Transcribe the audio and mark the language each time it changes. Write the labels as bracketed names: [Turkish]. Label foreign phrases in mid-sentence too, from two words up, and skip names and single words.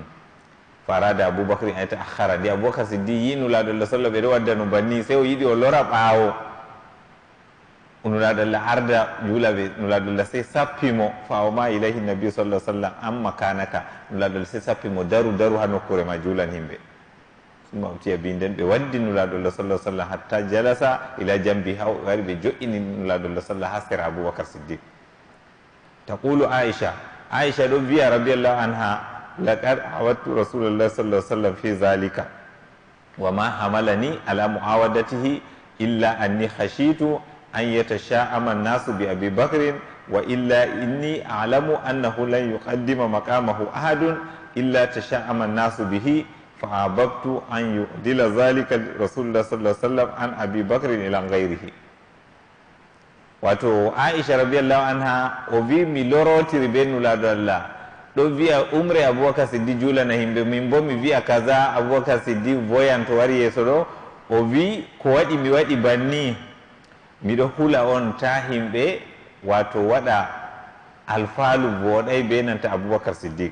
[Arabic] فرادى أبو بكر آية أخرى, [Fula] nde aboubacar siddi yi nulaɗo Allah [Arabic] sallah ɓeɗo [Fula] wadda no banni, sey o yiɗi o lora ɓaawo nulaɗo Allah arda juulaɓe. nulaɗo Allah sey sappimo, [Arabic] فأومأ إليه النبي صلى سلم أما كناكا, [Fula] nulaɗo Allah sey sappimo daru daru ha nokkure ma juulan himɓe. [Arabic] ثم أتي به [Fula] ɓe waddi nulaɗo Allah [Arabic] صلى سلم حتى جلس إلى جنبه, [Fula] ha wari ɓe joƴini nulaɗo Allah [Arabic] sallah [Fula] ha sera aboubacar siddiq. [Arabic] تقول عائشة عائشة [Fula] ɗo wiya [Arabic] رضي الله عنها لقد عاودت رسول الله صلى الله عليه وسلم في ذلك وما حملني على معاودته إلا أني خشيت أن يتشاءم الناس بأبي بكر وإلا إني أعلم أنه لن يقدم مقامه أحد إلا تشاءم الناس به فأحببت أن يعدل ذلك رسول الله صلى الله عليه وسلم عن أبي بكر إلى غيره. [Fula] wato Aisha [Arabic] رضي الله عنها [Fula] o wi mi lorotiri be nulaɗo Allah, ɗo wiya umre aboubacar siddi juulana himɓe, min bo mi wiya kaza aboubacar siddi voyan to wari yeeso ɗo. o wi ko waɗi mi waɗi banni, miɗo hula on ta himɓe wato waɗa alfaalu voɗay be nanta aboubacar siddiq.